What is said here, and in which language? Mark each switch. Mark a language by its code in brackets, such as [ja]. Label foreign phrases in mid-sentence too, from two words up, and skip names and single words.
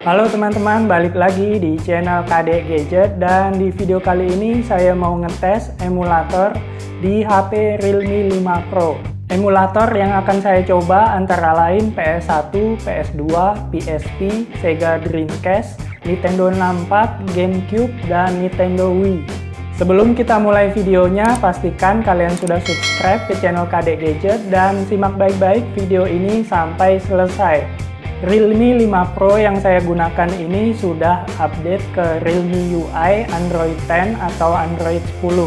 [id] Halo teman-teman, balik lagi di channel KD Gadget, dan di video kali ini saya mau ngetes emulator di HP Realme 5 Pro. Emulator yang akan saya coba antara lain PS1, PS2, PSP, Sega Dreamcast, Nintendo 64, GameCube, dan Nintendo Wii. Sebelum kita mulai videonya, pastikan kalian sudah subscribe ke channel KD Gadget dan simak baik-baik video ini sampai selesai. Realme 5 Pro yang saya gunakan ini sudah update ke Realme UI Android 10 atau Android 10.